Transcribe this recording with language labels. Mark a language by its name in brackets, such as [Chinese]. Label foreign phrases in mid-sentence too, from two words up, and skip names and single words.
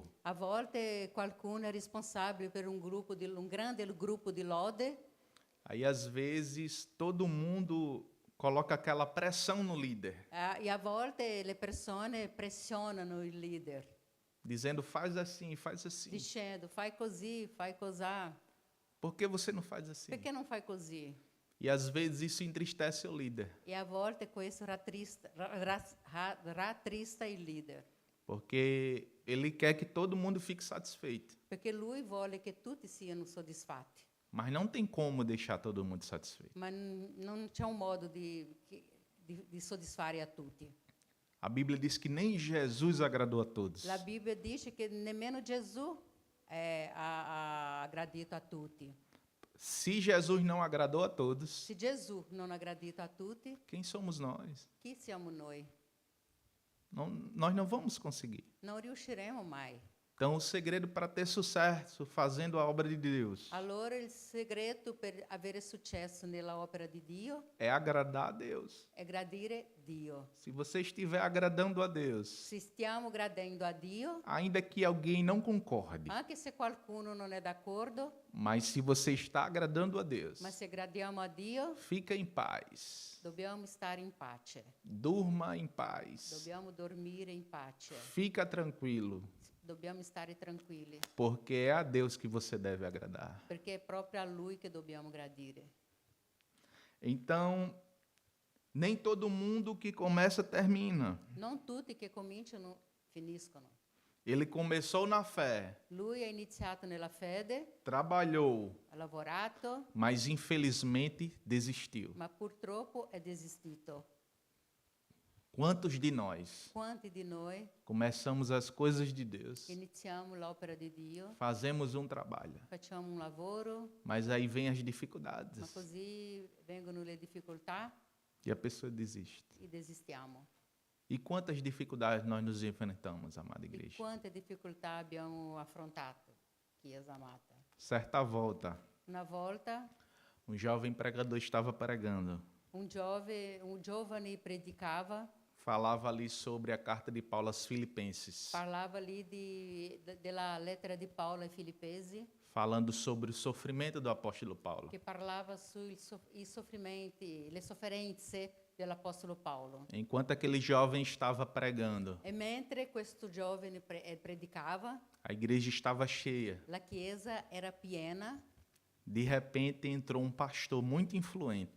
[Italian] A volte qualcuno è responsabile per un grande gruppo di lode [Portuguese] Aí às vezes todo mundo coloca aquela pressão no líder, [Italian] e a volte le persone pressionano il leader [Portuguese] dizendo faz assim, [Italian] dicendo fai così, fai cosà. [Portuguese] Por que você não faz assim? [Italian] Perché non fai così? [Portuguese] E às vezes isso entristece o líder, [Italian] E a volte questo rattrista il leader, [Portuguese] porque ele quer que todo mundo fique satisfeito, [Italian] perché lui vuole che tutti siano soddisfatti, [Portuguese] mas não tem como deixar todo mundo satisfeito. [Italian] ma non c'è un modo di soddisfare a tutti. [Portuguese] A Bíblia diz que nem Jesus agradou a todos. [Italian] La Bibbia dice che nemmeno Gesù ha aggradito a tutti. [Portuguese] Se Jesus não agradou a todos, [Italian] Se Gesù non ha aggradito a tutti, [Portuguese] quem somos nós? [Italian] chi siamo noi? [Portuguese] Nós não vamos conseguir. [Italian] Non riusciremo mai. [Portuguese] Então, o segredo para ter sucesso fazendo a obra de Deus [Italian] Allora il segreto per avere successo nella opera di Dio [Portuguese] é agradar a Deus. [Italian] è gradire Dio. [Portuguese] Se você estiver agradando a Deus, [Italian] Se stiamo gradendo a Dio, [Portuguese] ainda que alguém não concorde, [Italian] anche se qualcuno non è d'accordo, [Portuguese] mas se você está agradando a Deus, [Italian] ma se gradiamo a Dio, [Portuguese] fica em paz. [Italian] dobbiamo stare in pace. [Portuguese] Durma em paz. [Italian] Dobbiamo dormire in pace. [Portuguese] Fica tranquilo, [Italian] Dobbiamo stare tranquilli, [Portuguese] porque é a Deus que você deve agradar. [Italian] perché è proprio a Lui che dobbiamo gradire. [Portuguese] Então, nem todo mundo que começa termina. [Italian] Non tutti che cominciano finiscono. [Portuguese] Ele começou na fé, [Italian] Lui ha iniziato nella fede, [Portuguese] trabalhou, [Italian] ha lavorato, [Portuguese] mas infelizmente desistiu. [Italian] ma purtroppo è desistito. [Portuguese] Quantos de nós [Italian] Quanti di noi [Portuguese] começamos as coisas de Deus, [Italian] iniziamo l'opera di Dio, [Portuguese] fazemos um trabalho, [Italian] facciamo un lavoro, [Portuguese] mas aí vem as [Italian] ma [Portuguese] dificuldades [Italian] così vengono le difficoltà [Portuguese] e a pessoa desiste. [Italian] e desistiamo. [Portuguese] E quantas dificuldades nós nos enfrentamos, amada [Italian] E [Portuguese] igreja? [Italian] quante difficoltà abbiamo affrontato, Chiesa amata. Certa volta, Una volta [Portuguese] um jovem pregador estava pregando. [Italian] un giovane predicava, [Portuguese] Falava ali sobre a carta de Paulo aos Filipenses, [Italian] parlava lì della lettera di Paolo ai Filippesi, [Portuguese] falando sobre o sofrimento do apóstolo Paulo. [Italian] che parlava sui soffrimenti, le sofferenze dell'Apostolo Paolo. [Portuguese] Enquanto aquele jovem estava pregando, [Italian] E mentre questo giovane predicava, [Portuguese] a igreja estava cheia. [Italian] la chiesa era piena. [Portuguese] De repente entrou um pastor muito influente,